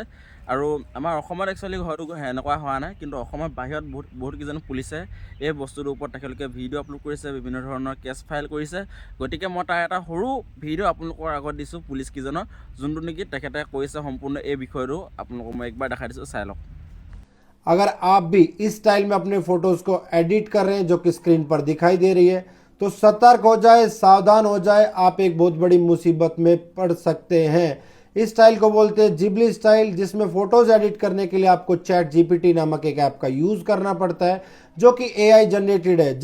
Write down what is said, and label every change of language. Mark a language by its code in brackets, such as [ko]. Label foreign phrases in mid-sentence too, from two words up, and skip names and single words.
[as] আৰু আমাৰ অসমত একচুৱেলি হয়তো এনেকুৱা হোৱা নাই, কিন্তু অসমৰ বাহিৰত বহুতকেইজন পুলিচে এই বস্তুটোৰ ওপৰত তেখেতলোকে ভিডিঅ' আপলোড কৰিছে, বিভিন্ন ধৰণৰ [en] case file [as] কৰিছে। গতিকে মই তাৰ এটা সৰু ভিডিঅ' আপোনালোকৰ আগত দিছোঁ পুলিচকেইজনৰ, যোনটো নেকি তেখেতে কৈছে সম্পূৰ্ণ এই বিষয়টো আপোনালোকক মই একবাৰ দেখাই দিছোঁ, চাই লওক। [hi] अगर आप भी इस स्टाइल में अपने फोटोज को एडिट कर रहे हैं जो कि स्क्रीन पर दिखाई दे रही है, तो सतर्क हो जाए, सावधान हो जाए, आप एक बहुत बड़ी मुसीबत में पड़ सकते हैं। इस स्टाइल को बोलते हैं जिबली स्टाइल, जिसमें फोटोज एडिट करने के लिए आपको चैट जीपीटी नामक एक ऐप का यूज करना पड़ता है, जो कि [en] AI generated [hi] है।